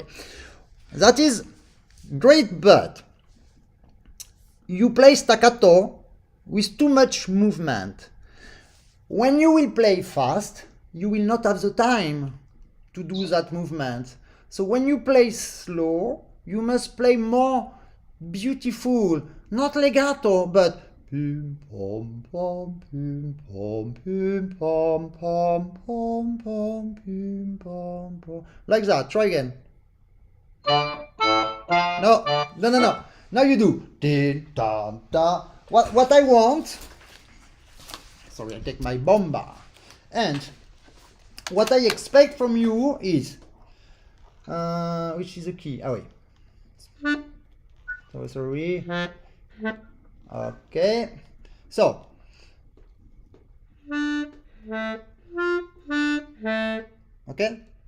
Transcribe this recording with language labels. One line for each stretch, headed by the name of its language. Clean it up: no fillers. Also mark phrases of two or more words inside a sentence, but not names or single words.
English: That is great, but you play staccato with too much movement. When you will play fast, you will not have the time to do that movement. So when you play slow, you must play more beautiful, not legato, but pim pom pom pim pom pim pom pom pom pom pim pom pom, like that. Try again. No. Now you do din da da. What I want. Sorry, I take my bomba. And what I expect from you is, which is the key? Oh wait. Sorry. Okay. So. Okay.